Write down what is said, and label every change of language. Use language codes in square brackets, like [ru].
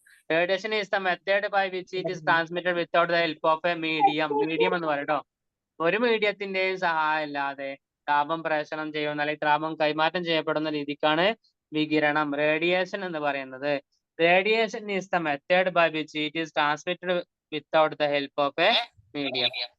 [en] Radiation is the method by which it is transmitted without the help of a medium. [ml] Medium എന്ന് പറയട്ടോ. ഒരു മീഡിയത്തിന്റെയും സഹായം ഇല്ലാതെ താപം പ്രേഷണം ചെയ്യുന്ന അല്ലെങ്കിൽ താപം കൈമാറ്റം ചെയ്യപ്പെടുന്ന രീതിക്കാണ് വികിരണം, റേഡിയേഷൻ എന്ന് പറയുന്നത്. [en] Radiation is the method by which it is transmitted without the help of a medium.